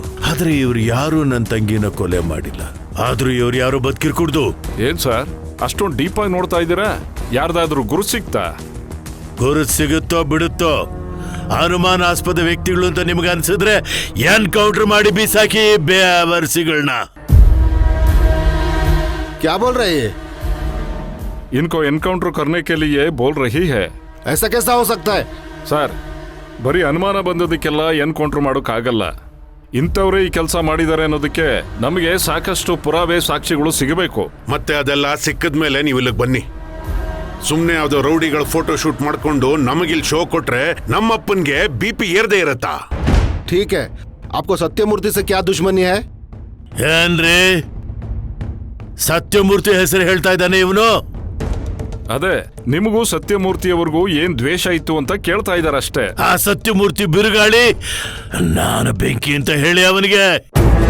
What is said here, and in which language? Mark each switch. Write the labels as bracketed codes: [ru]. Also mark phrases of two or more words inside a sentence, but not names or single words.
[kn] ಆದ್ರೆ ಇವ್ರು ಯಾರು ನನ್ನ ತಂಗಿನ ಕೊಲೆ ಮಾಡಿಲ್ಲ. ಆದ್ರೂ ಇವ್ರು ಯಾರು ಬದುಕಿರ್ಕೂಡ್ದು. ಏನ್ ಸರ್ ಅಷ್ಟೊಂದು ಡೀಪ್ ಆಗಿ ನೋಡ್ತಾ ಇದ್ದೀರಾ? ಯಾರ್ದಾದ್ರೂ ಗುರು ಸಿಗ್ತಾ? ಗುರು ಸಿಗುತ್ತೋ ಬಿಡುತ್ತೋ, ಅನುಮಾನಾಸ್ಪದ ವ್ಯಕ್ತಿಗಳು ಅಂತ ನಿಮ್ಗೆ ಅನ್ಸಿದ್ರೆ ಎನ್ಕೌಂಟರ್ ಮಾಡಿ ಬೀಸಾಕಿ ಬೇವರ್ಸಿಗಳನ್ನ. [hi] क्या बोल रहे हैं? इनको एनकाउंटर करने के लिए बोल रही है. ऐसा कैसा हो सकता है? [kn] ಸರ್, ಬರೀ ಅನುಮಾನ ಬಂದದಕ್ಕೆಲ್ಲ ಎನ್ಕೌಂಟರ್ ಮಾಡೋಕ್ಕಾಗಲ್ಲ. ಇಂಥವ್ರೇ ಈ ಕೆಲಸ ಮಾಡಿದ್ದಾರೆ ಅನ್ನೋದಕ್ಕೆ ನಮಗೆ ಸಾಕಷ್ಟು ಪುರಾವೆ ಸಾಕ್ಷಿಗಳು ಸಿಗಬೇಕು. ಮತ್ತೆ ಅದೆಲ್ಲ ಸಿಕ್ಕದ ಮೇಲೆ ನೀವು ಇಲ್ಲಿಗೆ ಬನ್ನಿ. ಸುಮ್ಮನೆ ಯಾವ್ದೋ ರೌಡಿಗಳ [en] photo shoot [kn] ಮಾಡ್ಕೊಂಡು ನಮಗಿಲ್ ಶೋ ಕೊಟ್ರೆ ನಮ್ಮಪ್ಪನ್ಗೆ BP ಏರ್ದೇ ಇರತ್ತಾ? [hi] ठीक है, आपको सत्यमूर्ति से क्या दुश्मनी है? [kn] ಏನ್ರಿ ಸತ್ಯಮೂರ್ತಿ ಹೆಸರು ಹೇಳ್ತಾ ಇದ್ದಾನೆ ಇವನು? ಅದೇ, ನಿಮಗೂ ಸತ್ಯಮೂರ್ತಿಯವರೆಗೂ ಏನ್ ದ್ವೇಷ ಇತ್ತು ಅಂತ ಕೇಳ್ತಾ ಇದಾರಷ್ಟೇ. ಆ ಸತ್ಯಮೂರ್ತಿ ಬಿರುಗಾಳಿ, ನಾನು ಬೆಂಕಿ ಅಂತ ಹೇಳಿ ಅವನಿಗೆ